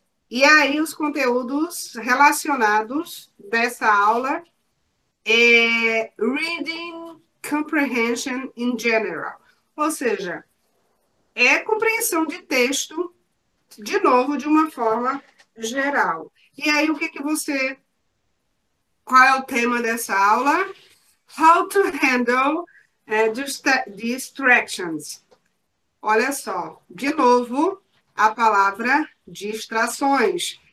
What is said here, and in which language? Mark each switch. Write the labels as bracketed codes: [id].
[pt] E aí, os conteúdos relacionados dessa aula é [en] Reading Comprehension in General. [pt] Ou seja, é compreensão de texto, de novo, de uma forma geral. E aí, o que você... Qual é o tema dessa aula? [en] How to handle distractions. [pt] Olha só, de novo, a palavra distrações.